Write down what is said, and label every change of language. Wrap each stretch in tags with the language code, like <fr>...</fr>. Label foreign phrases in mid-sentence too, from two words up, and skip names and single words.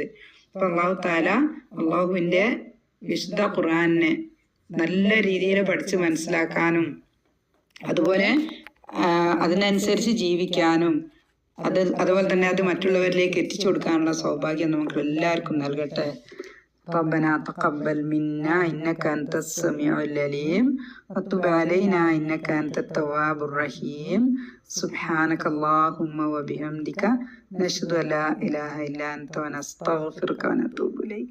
<ml>അപ്പൊ</ml> <ar>الله تعالى</ar> <ml>അല്ലാഹുവിന്റെ വിശുദ്ധ ഖുർആനിനെ നല്ല രീതിയിൽ പഠിച്ച് മനസ്സിലാക്കാനും അതുപോലെ അതിനനുസരിച്ച് ജീവിക്കാനും അതുപോലെ തന്നെ അത് മറ്റുള്ളവരിലേക്ക് എത്തിച്ചു കൊടുക്കാനുള്ള സൗഭാഗ്യം നമുക്ക് എല്ലാവർക്കും നൽകട്ടെ.</ml> <ar>ربنا تقبل منا إنك أنت السميع العليم وتب علينا إنك أنت التواب الرحيم سبحانك اللهم وبحمدك نشهد أن لا إله إلا أنت ونستغفرك ونتوب إليك.</ar>